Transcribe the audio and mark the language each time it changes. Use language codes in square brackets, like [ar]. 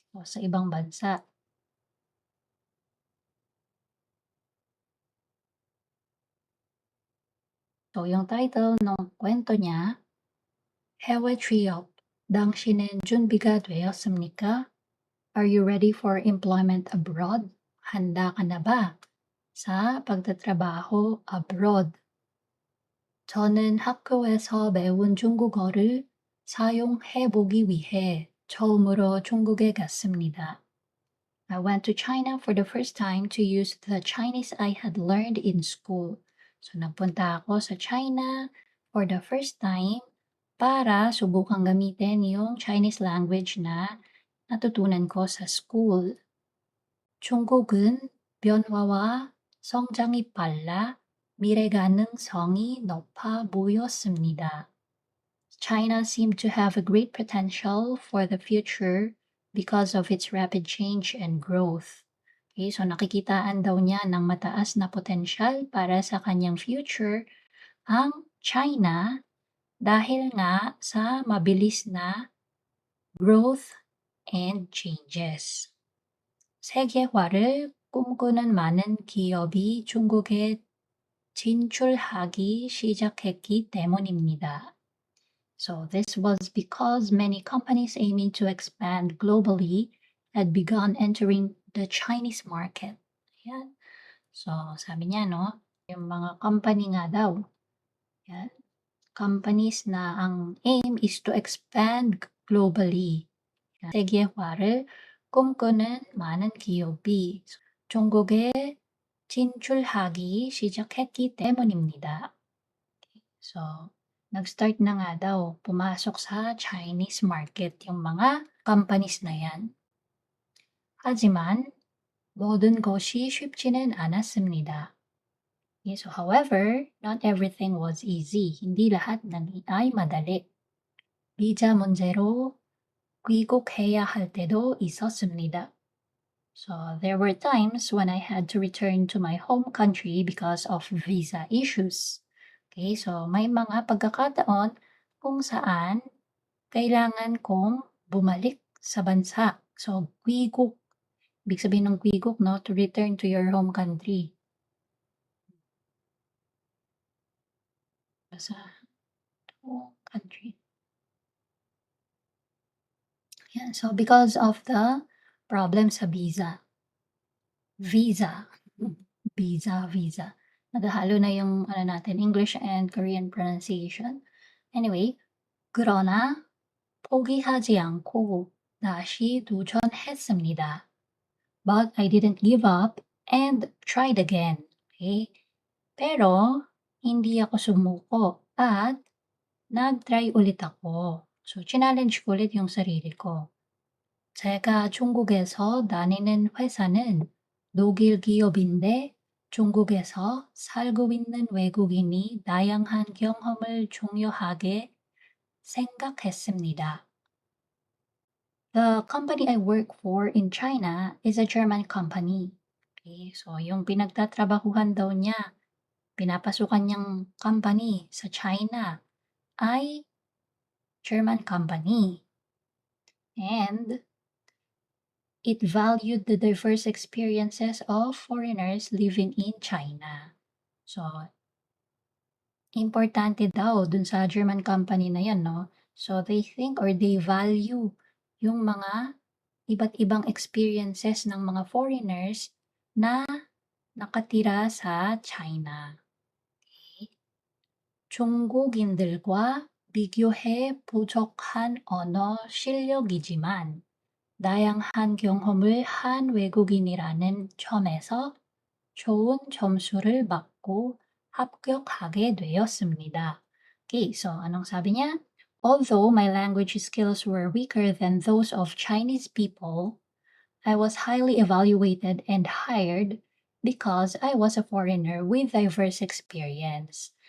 [tl] So, sa ibang bansa. So, yung title ng kwento niya, [ko] 해외 취업, 당신은 준비가 되었습니까? [en] Are you ready for employment abroad? [tl] Handa ka na ba sa pagtatrabaho abroad? [ko] 저는 학교에서 배운 중국어를 사용해 보기 위해 처음으로 중국에 갔습니다. [en] I went to China for the first time to use the Chinese I had learned in school. [tl] So nagpunta ako sa China [en] for the first time [tl] para subukang gamitin yung Chinese language na natutunan ko sa school. [ko] 중국은 변화와 성장이 빨라 미래 가능성이 높아 보였습니다. [en] China seemed to have a great potential for the future because of its rapid change and growth. [tl] Okay, so nakikitaan daw niya ng mataas na potensyal para sa kanyang future ang China dahil nga sa mabilis na [en] growth and changes. [ko] 세계화를 꿈꾸는 많은 기업이 중국에 진출하기 시작했기 때문입니다. [en] So this was because many companies aiming to expand globally had begun entering the Chinese market. [tl] Ayan. So sabi niya, no, yung mga company nga daw, yan, companies na ang aim is [en] to expand globally. [ko] 세계화를 꿈꾸는 많은 기업이 중국에 진출하기 시작했기 때문입니다. [tl] So, nag-start na nga daw pumasok sa Chinese market yung mga companies na yan. [ko] 하지만 모든 것이 쉽지는 않았습니다. [en] Okay, so however, not everything was easy. [tl] Hindi lahat ay madali. [ko] 비자 문제로 귀국해야 할 때도 있었습니다. [en] So there were times when I had to return to my home country because of visa issues. [tl] Okay, so may mga pagkakataon kung saan kailangan kong bumalik sa bansa. [en] So 귀국, [tl] ibig sabihin ng [en] 귀국, no, to return to your home country. [tl] Sa home country. [en] Yeah, so because of the problem sa visa. Visa. Visa. [tl] Naghahalo na yung natin, English and Korean pronunciation. [en] Anyway, [ko] 그러나 포기하지 않고 다시 도전했습니다. [en] But I didn't give up and tried again. Okay? [tl] Pero hindi ako sumuko at nag-try ulit ako. So, challenge ko ulit yung sarili ko. [ko] 제가 중국에서 다니는 회사는 독일 기업인데 중국에서 살고 있는 외국인이 다양한 경험을 중요하게 생각했습니다. [en] The company I work for in China is a German company. [tl] Okay, so yung pinagtatrabahuhan daw niya, pinapasukan niyang company sa China ay German company. [en] And it valued the diverse experiences of foreigners living in China. [tl] So, importante daw dun sa German company na yan, no? So, [en] they think or they value [tl] yung mga iba't ibang experiences ng mga foreigners na nakatira sa China. [en] Okay. [ko] 중국인들과 비교해 부족한 언어 실력이지만 다양한 경험을 한 외국인이라는 점에서 좋은 점수를 받고 합격하게 되었습니다. [en] Okay, so [tl] anong sabi niya? [en] Although my language skills were weaker than those of Chinese people, I was highly evaluated and hired because I was a foreigner with diverse experience.